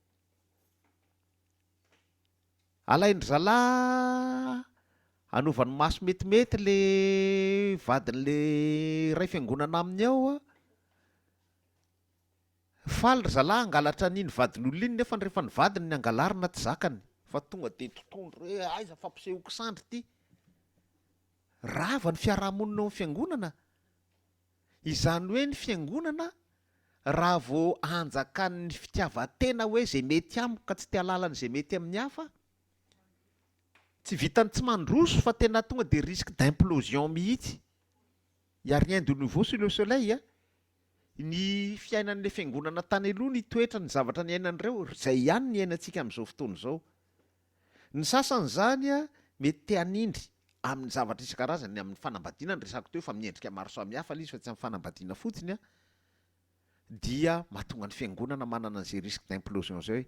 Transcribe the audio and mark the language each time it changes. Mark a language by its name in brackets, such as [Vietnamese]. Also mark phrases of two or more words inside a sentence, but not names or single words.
[Malagasy] Alaindry zalahy anaovany maso metimety le vadin'le ray fiangonana aminy ao a, faly ry zalahy angalatra an'iny vadin'olona iny, nefa rehefa ny vadiny ny angalarina tsy zakany, fa tonga de totondro hoe aiza fampisehoako sandry ty, rava ny fiarahamonina ao amin'ny fiangonana. Izany hoe ny fiangonana raha vao anjakan'ny fitiavan-tena hoe zay mety amiko ka tsy tia lalany zay mety amin'ny hafa, tsy vitany tsy mandroso fa tena tonga de [French] risque d'implosion [Malagasy] mihitsy. [French] Y a rien de nouveau sous le soleil a. [Malagasy] Ny fiainan'le fiangonana tany aloha ny toetra ny zavatra ny ainan'ireo, zay ihany ny ainatsika amin'izao fotoana izao. Ny sasany zany a mety te hanindry amin'ny zavatra isan-karazany, amin'ny fanambadiana ny resako teo fa miendrika maro samihafa izy fa tsy amin'ny fanambadiana fotsiny a, dia mahatonga ny fiangonana manana an'izay [French] risque d'implosion [Malagasy] zay.